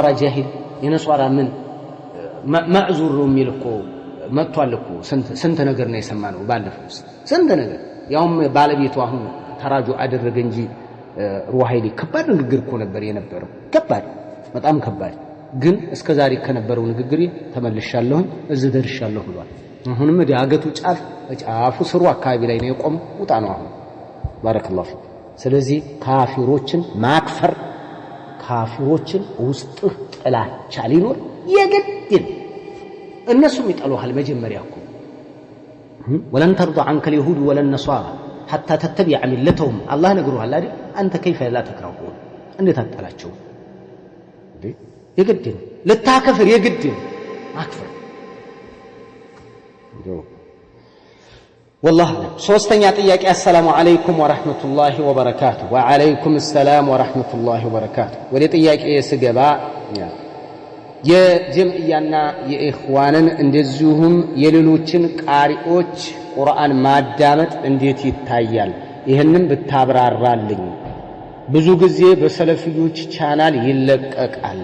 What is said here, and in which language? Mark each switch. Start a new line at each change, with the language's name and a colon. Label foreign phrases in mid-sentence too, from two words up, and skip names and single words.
Amharic: ጃሂል የነሷራ ምን ማዕዙር ነው የሚልኮ መጥቷል እኮ ስንት ነገር ነው የሰማነው ባለፈው ስንት ነገር ያውም ባለቤቱ አሁን ተራጁ አደረገ እንጂ ሩሃይሊ ከባድ ንግግር እኮ ነበር የነበረው በጣም ከባድ ግን እስከዛሬ ከነበረው ንግግር ተመልሻለሁ እዚህ ደርሻለሁ ብሏል። አሁንም ዳገቱ ጫፉ ስሩ አካባቢ ላይ ነው የቆመው ውጣ ነው አሁን
Arabic: بارك الله فيك
Amharic: ስለዚህ ካፊሮችን ማክፈር ካፊሮችን ውስጥ ጥላቻ ሊኖር የግድ እነሱም ይጠሉሃል መጀመሪያ እኮ
Arabic: ولن ترضى عنك اليهود ولا النصارى حتى تتبع ملتهم الله
Amharic: ነግሮሃል አይደል አንተ
Arabic: كيف لا تكرهون
Amharic: እንዴት አትጠላቸው እንዴ የግድ ልታከፍር የግድ አክፍር والله ሶስተኛ ጥያቄ
Arabic: السلام عليكم ورحمة الله وبركاته
Amharic: وعليكم السلام ورحمة الله وبركاته ወደ ጥያቄ ስገባ የጀምዕያና የኢኽዋንን እንደዚሁም የሌሎችን ቃሪዎች ቁርአን ማዳመጥ እንዴት ይታያል ይሄንን ብታብራራልኝ ብዙ ጊዜ በሰለፊዮች ቻናል ይለቀቃል